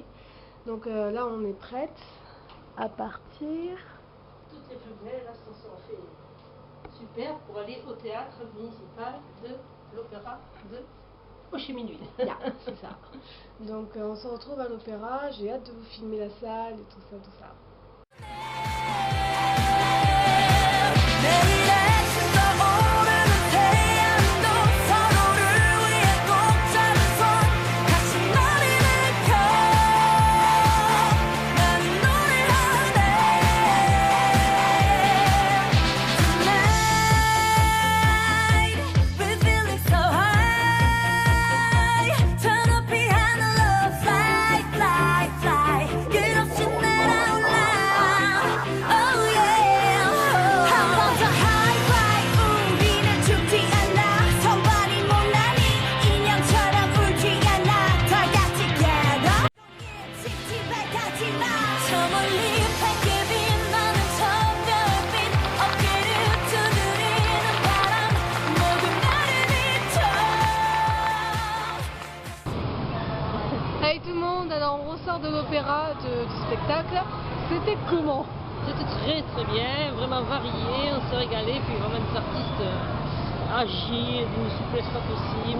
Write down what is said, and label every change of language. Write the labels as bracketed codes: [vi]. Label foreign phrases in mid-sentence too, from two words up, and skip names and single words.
[fr] Donc là on est prête à partir. Toutes les plus belles là se sont fait super pour aller au théâtre municipal de l'Opéra de Ho Chi Minh Ville. Yeah, c'est ça. Donc on se retrouve à l'opéra, j'ai hâte de vous filmer la salle et tout ça, tout ça. [ko] 내일의 뜨거오르는 태양도 서로를 위해 꼭 잡은 손 다시 너를 느껴 나는 노래하네 [en] Tonight we're feeling so [ko] high 저 높이 하늘로 [en] fly fly fly [ko] 끝없이 날아올라 [en] Oh yeah [ko] 한 번 더 [en] high fly [ko] 우리는 죽지 않아 성반이 못나니 인형처럼 울지 않아 다 같이 [en] get up [ko] 칙칙발가지마 저 멀리 밝게 빛나는 저 별빛 어깨를 두드리는 바람 모두 나를 비춰 [fr] Hey tout le monde, alors on ressort de l'opéra, du spectacle. C'était comment? C'était très très bien, vraiment varié, on s'est régalé, puis vraiment des artistes agiles, d'une souplesse pas possible.